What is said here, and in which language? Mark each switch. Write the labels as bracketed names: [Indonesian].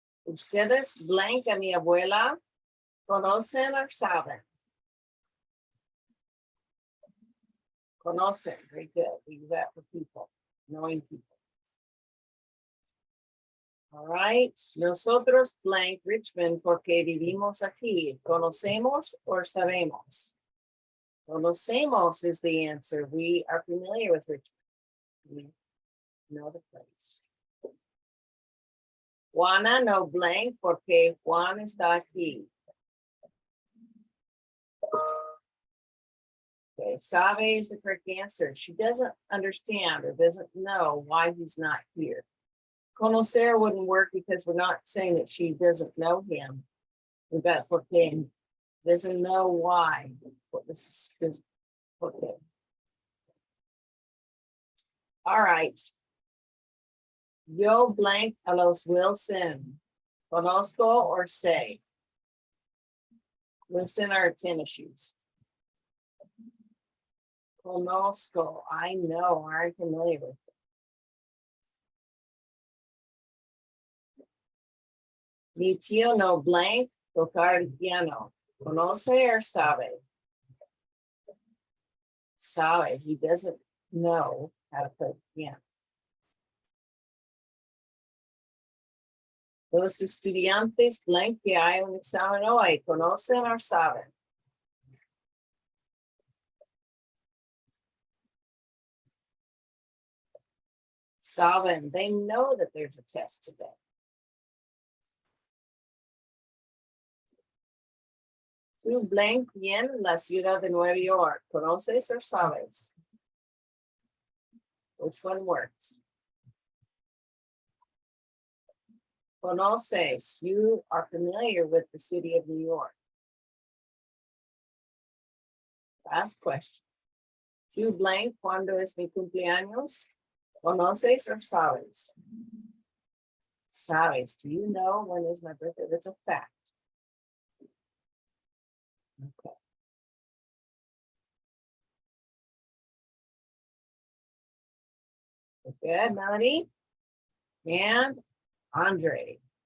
[Spanish] Ustedes blank a mi abuela. ¿Conocen or saben? [English] Conocen. Very good. We use that for people, knowing people. All right. [Spanish] Nosotros blank Richmond porque vivimos aquí. ¿Conocemos or sabemos? [English] Conocemos is the answer. We are familiar with Richmond. We know the place. [Spanish] Juana no blank porque Juan está aquí. [English] Okay, sabe is the correct answer. She doesn't understand or doesn't know why he's not here. Conocer wouldn't work because we're not saying that she doesn't know him. We've got porque doesn't know why. What this is okay. All right. [Spanish] Yo blank a los Wilson. Conozco or say? [English] Wilson are tennis shoes. Conozco. I know. I'm familiar with it. [Spanish] Mi tío no blank tocar el piano. Conoce or sabe? Sabe. [English] He doesn't know how to play the piano. [Spanish] Los estudiantes blank que hay un examen hoy. ¿Conocen or saben? Saben. [English] They know that there's a test today. [Spanish] Tu blank bien la ciudad de Nueva York. ¿Conoces or sabes? [English] Which one works? [Spanish] Conoces. [English] You are familiar with the city of New York. Last question. [Spanish] Tu blank, ¿cuándo es mi cumpleaños? ¿Conoces or sabes? Sabes. [English] Do you know when is my birthday? That's a fact. Okay. Good, Melanie. And Andre.